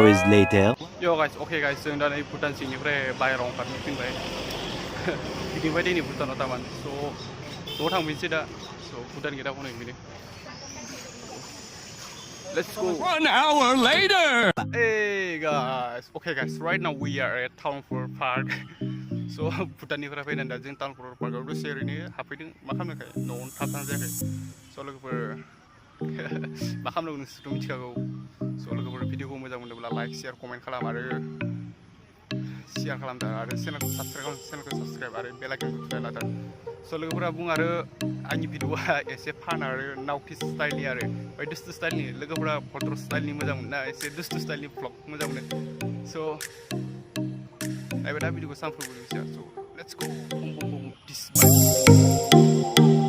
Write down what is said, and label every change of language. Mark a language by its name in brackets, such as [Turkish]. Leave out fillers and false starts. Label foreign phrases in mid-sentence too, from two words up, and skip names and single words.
[English] later. Yo guys, okay guys, [Bodo] जों दा नै भुटान सिंनिफ्राय बाहेरायाव ओंखारनो फिनबाय गिदिंबाय दिनै भुटानाव थारमान स' न'आव थांफिनसै दा स' भुटान गेटआव हनै [English] Let's go. 1 hour later. Hey guys, okay guys, right now we are at Townful Park. [Bodo] So भुटाननिफ्राय फैनानै दा जों Townful Parkआव दसे ओरैनो हाबफैदों मा खालामनोखाय न'आवनो थाबथानाय जायाखै स' लोगोफोर मा खालामनांगौ नोंसोरथ' मिथिखागौ स' लोगोफोर भिडिअखौ मोजां मोनोब्ला [English] like share comment [Bodo] खालाम आरो शेयार खालामदो आरो चेनेलखौ साबसक्राइब आरो [English] bell iconखौ [Bodo] थुना लादो स' लोगोफोरा बुङो आरो आंनि भिडिअआ एसे फान आरो नावफिस स्टाइलनि आरो ओमफ्राय दुस्तु स्टाइलनि लोगोफोरा भद्र स्टाइलनि मोजां मोनो ना एसे दुस्तु स्टाइलनि भ्लग मोजां मोनो स' नायबाय दा भिडिअखौ सानफ्रोमबो नुसै स' [English] let's go [Bodo] बुम बुम बुम दिस